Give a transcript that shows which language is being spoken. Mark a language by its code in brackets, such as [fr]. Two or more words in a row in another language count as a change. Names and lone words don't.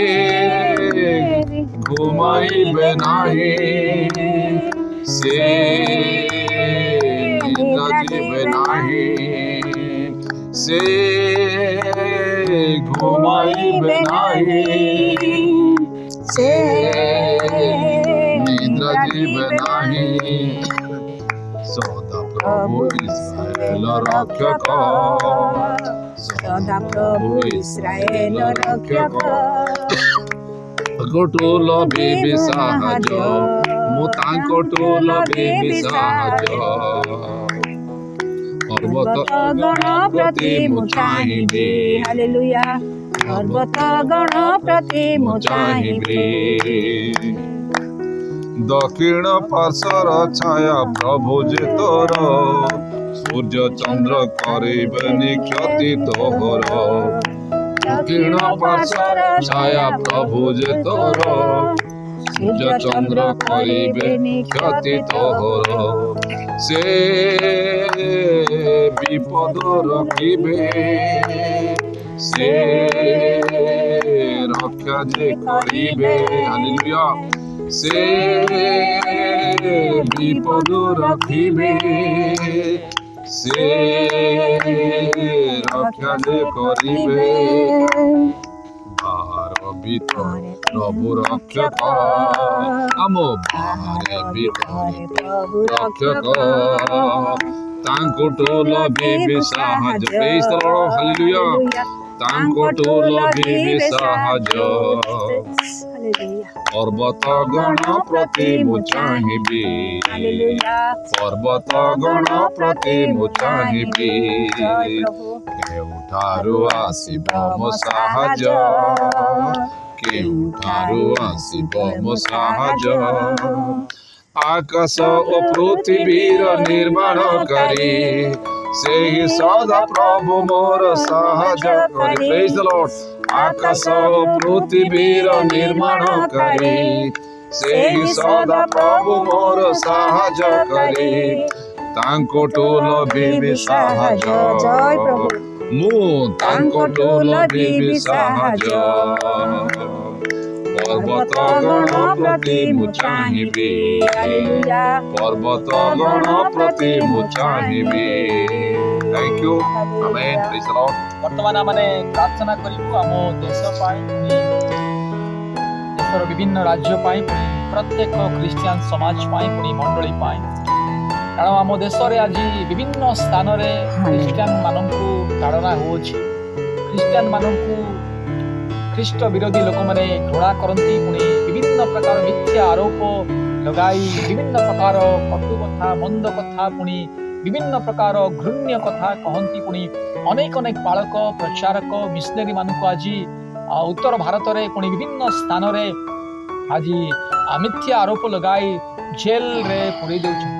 [or] ଘୁମାଇବେ ନାହିଁ ସେ ନିଦ୍ରାଯିବେ ନାହିଁ ସେ ଘୁମାଇବେ ନାହିଁ ସେ ନିଦ୍ରାଯିବେ ନାହିଁ ସଦା ପ୍ରଭୁ ଇସ୍ରାଏଲ ରକ୍ଷକ ସଦା ପ୍ରଭୁ ଇସ୍ରାଏଲ ରକ୍ଷକ ତାଙ୍କଠୁ ଲଭିବି ସାହାଯ୍ୟ ମୁଁ ତାଙ୍କଠୁ ଲଭିବି ସାହାଯ୍ୟ मु तांकोटु लभिबि साहाय्य ପର୍ବତ ଗଣ ପ୍ରତି ମୁଁ ଚାହିଁବି ହାଲେଲୁୟା ପର୍ବତ ଗଣ ପ୍ରତି ମୁଁ ଚାହିଁବି ଦକ୍ଷିଣ ପାର୍ଶ୍ୱର ଛାୟା ପ୍ରଭୁ ଯେ ତୋର ସୂର୍ଯ୍ୟ ଚନ୍ଦ୍ର କରିବେନି କ୍ଷତି ତୋହର ଦକ୍ଷିଣ ପାର୍ଶ୍ୱର ଛାୟା ପ୍ରଭୁ ଯେ ତୋର ସୂର୍ଯ୍ୟ ଚନ୍ଦ୍ର କରିବେନି କ୍ଷତି ତୋହର ସେ ବିପଦ ରଖିବେ ସେ ରକ୍ଷା ଯେ କରିବେ ହାଲେଲୁୟା ସେ ବିପଦ ରଖିବେ ସେ ରକ୍ଷା ଯେ କରିବେ ବାହାର ଭିତର ପ୍ରଭୁ ରକ୍ଷକ ଆମ ବାହାର ଭିତର ପ୍ରଭୁ ରକ୍ଷକ ତାଙ୍କଠୁ ଲଭିବି ସାହାଯ୍ୟ [en] praise the Lord [or] ହାଲେଲୁୟା ତାଙ୍କଠୁ ଲଭିବି ସାହାଯ୍ୟ ପର୍ବତ ଗଣ ପ୍ରତି ମୁଁ ଚାହିଁବି ପର୍ବତ ଗଣ ପ୍ରତି ମୁଁ ଚାହିଁବି କେଉଁଠାରୁ ଆସିବ ମୋ ସାହାଯ୍ୟ କେଉଁଠାରୁ ଆସିବ ମୋ ସାହାଯ୍ୟ ଆକାଶ ଓ ପୃଥିବୀର ନିର୍ମାଣ କରି ସେ ସଦା ପ୍ରଭୁ ମୋର ସାହାଯ୍ୟ କରି [en] praise the Lord [or] ଆକାଶ ଓ ପୃଥିବୀର ନିର୍ମାଣ କରି ସେ ସଦା ପ୍ରଭୁ ମୋର ସାହାଯ୍ୟ କରି ତାଙ୍କଠୁ ଲଭିବି ସାହାଯ୍ୟ ମୁଁ ତାଙ୍କଠୁ ଲଭିବି ସାହାଯ୍ୟ ପର୍ବତ ଗଣ ପ୍ରତି ମୁଁ ଚାହିଁବି ପର୍ବତ ଗଣ ପ୍ରତି ମୁଁ ଚାହିଁବି [en] thank you amen praise the Lord [or] ବର୍ତ୍ତମାନ ଆମନେ ପ୍ରାର୍ଥନା କରିବୁ ଆମ ଦେଶ ପାଇଁ ଦେଶର ବିଭିନ୍ନ ରାଜ୍ୟ ପାଇଁ ପ୍ରତ୍ୟେକ କ୍ରିଶ୍ଚିୟାନ ସମାଜ ପାଇଁ ପୁଣି ମଣ୍ଡଳୀ ପାଇଁ କାରଣ ଆମ ଦେଶ ରେ ଆଜି ବିଭିନ୍ନ ସ୍ଥାନ ରେ କ୍ରିଶ୍ଚିୟାନ ମାନଙ୍କୁ ତାଡ଼ନା ହେଉଛି ଖ୍ରୀଷ୍ଟିଆନ ମାନଙ୍କୁ ଖ୍ରୀଷ୍ଟ ବିରୋଧୀ ଲୋକମାନେ ଘୃଣା କରନ୍ତି, ପୁଣି ବିଭିନ୍ନ ପ୍ରକାର ମିଥ୍ୟା ଆରୋପ ଲଗାଇ ବିଭିନ୍ନ ପ୍ରକାର କଟୁ କଥା, ମନ୍ଦ କଥା, ପୁଣି ବିଭିନ୍ନ ପ୍ରକାର ଘୃଣ୍ୟ କଥା କହନ୍ତି। ପୁଣି ଅନେକ ଅନେକ ବାଳକ, ପ୍ରଚାରକ, ମିଶନାରୀ ମାନଙ୍କୁ ଆଜି ଉତ୍ତର ଭାରତରେ ପୁଣି ବିଭିନ୍ନ ସ୍ଥାନରେ ଆଜି ମିଥ୍ୟା ଆରୋପ ଲଗାଇ ଜେଲରେ ପୁରେଇ ଦେଉଛନ୍ତି।